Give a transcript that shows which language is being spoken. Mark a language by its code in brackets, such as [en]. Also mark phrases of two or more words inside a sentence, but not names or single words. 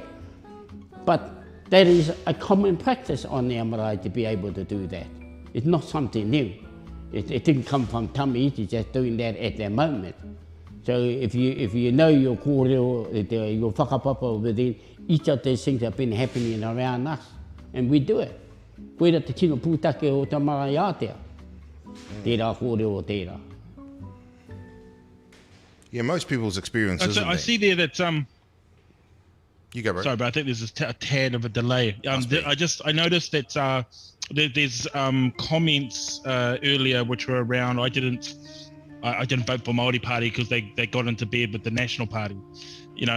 [en] But that is a common practice on the marae to be able to do that. It's not something new. It didn't come from Tame Iti just doing that at that moment. So if you know your kōrero, your whakapapa within, each of these things have been happening around us, and we do it. [mi] Koera te tino pūtake o te marae ātea. Tērā kōrero tērā. [en] Yeah, most people's experience isn't I it? see there that You go, bro. sorry, but I think there's a tad of a delay. I noticed that there's comments earlier which were around. I didn't vote for Māori Party because they got into bed with the National Party, you know.